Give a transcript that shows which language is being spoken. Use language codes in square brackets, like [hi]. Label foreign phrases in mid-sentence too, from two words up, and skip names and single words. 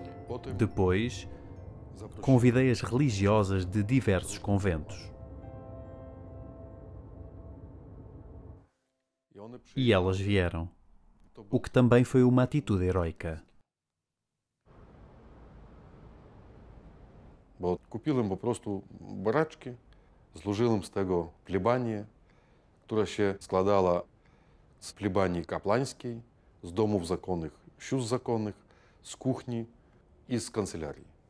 [pt] Depois, convidei as religiosas de diversos conventos. E elas vieram, o que também foi uma atitude heroica. [pl] Bo kupili po prostu baraczki, złożyłem z tego plebanię, która się składała z plebanii kapłańskiej, z domów zakonnych, sióstr zakonnych, z kuchni i z kancelarii.